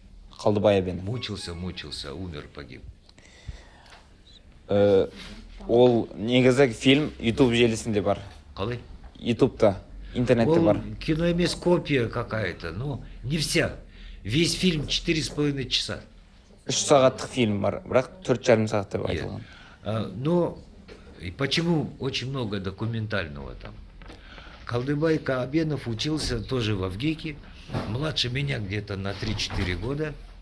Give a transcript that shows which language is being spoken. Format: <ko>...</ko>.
<kk>Қалдыбай Әбенов.</kk> <ru>мучился, умер, погиб.</ru> <kk>Ол негізі фильм YouTube желісінде бар. Қалай? YouTube'та, интернетте Ол бар. кино емес</kk> <ru>копия какая-то, но не вся. Весь фильм 4,5 часа.</ru> <kk>3 сағаттық фильм бар, бірақ 4,5 сағат деп айтылған.</kk> <ru>Но и почему очень много документального там? Қалдыбай Каабенов учился тоже в Авгике, младше меня где-то на 3-4 года.</ru>